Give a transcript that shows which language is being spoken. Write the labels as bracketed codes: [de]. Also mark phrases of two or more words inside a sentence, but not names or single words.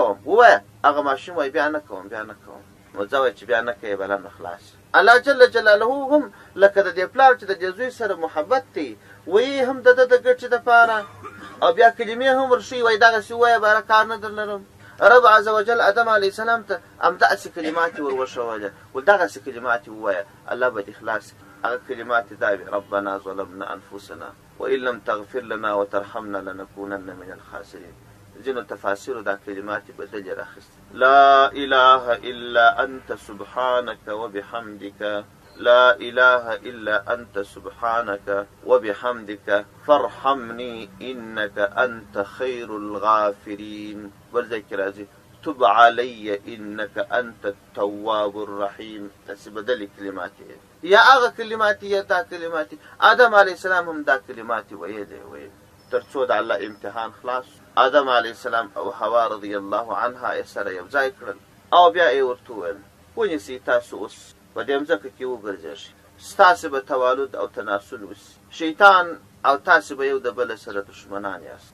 [ps] کوم ووایه هغه ماشوم وایي بیا نه کوم بیا نه کوم نو ځه وایي چې بیا نه کوې بله نه خلاص الله جل جلاله هم لکه د دې پلار چې د دې زوی سره محبت دی وایي هم د ده د ګټې دپاره او بیا کلمې هم ورښیي وایي دغسې ووایه باره کار نه در لرم رب عز وجل آدم علیه السلام ته همداسې کلمات یې ور وښولې ول دغسې کلمات یې ووایه الله به دې خلاص کړي هغه کلمات یې دا وي ربنا [ar] ظلمنا انفسنا وان لم تغفر لنا وترحمنا لنكونن من الخاسرین [ps] ځینو تفاسیرو دا کلمات یې بدلې راخیستې [ar] لا اله الا انت سبحانك وبحمدك لا اله الا انت سبحانك وبحمدك فارحمني انك انت خير الغافرين [ps] ورځای کې راځي [ar] تب علي انك انت التواب الرحيم [ps] داسې بدلې کلمات یې یا هغه کلمات یې دا کلمات آدم علیه السلام هم دا کلمات ویلې تر څو د الله امتحان خلاص آدم علیه السلام او حوا رضی الله عنها یې سره یو ځای کړل او بیا یې ورته وویل ونیسئ تاسو اوس په دې مځکه کې وګرځېږئ ستاسې به توالد او تناسل وسي شیطان او تاسو به یو د بل سره دشمنان یاست.